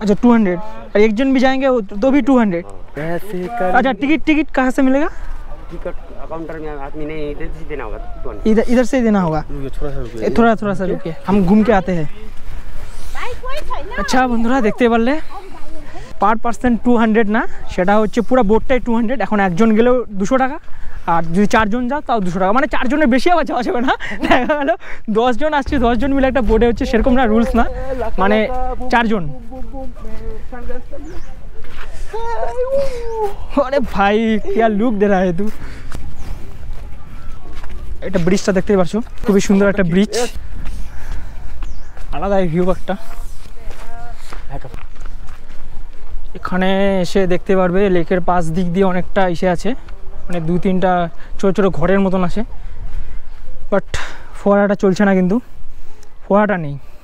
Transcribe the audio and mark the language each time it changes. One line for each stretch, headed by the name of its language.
Hindi: अच्छा 200, और एक जन भी जाएंगे तो भी 200। अच्छा टिकट कहाँ से मिलेगा? टिकट काउंटर में आदमी नहीं इधर से देना होगा 200। इधर से ही देना होगा। थोड़ा सा रुकिए, हम घूम के आते हैं। अच्छा बंधुरा देखते पारले पर पार्सन 200 ना,
Bangla: সেটা হচ্ছে পুরো বোটটাই 200। এখন একজন গেলেও 200 টাকা, আর যদি 4 জন যাও তাও 200 টাকা। মানে 4 জনের বেশি আবার যাওয়া যাবে না। দেখা গেল 10 জন আসছে, 10 জন মিলে একটা বোটে হচ্ছে, সেরকম না রুলস না, মানে 4 জন। আরে ভাই
Hindi: क्या लुक दे रहा है तू।
Bangla: এটা ব্রিজটা দেখতেই পারছো, খুবই সুন্দর একটা ব্রিজ, আলাদা ভিউ একটা। এখানে এসে দেখতে পারবে লেকের পাশ দিক দিয়ে অনেকটা এসে আছে, মানে 2-3টা ছোটো ছোটো ঘরের মতন আছে, বাট ফোয়ারাটা চলছে না, কিন্তু ফোয়ারাটা নেই।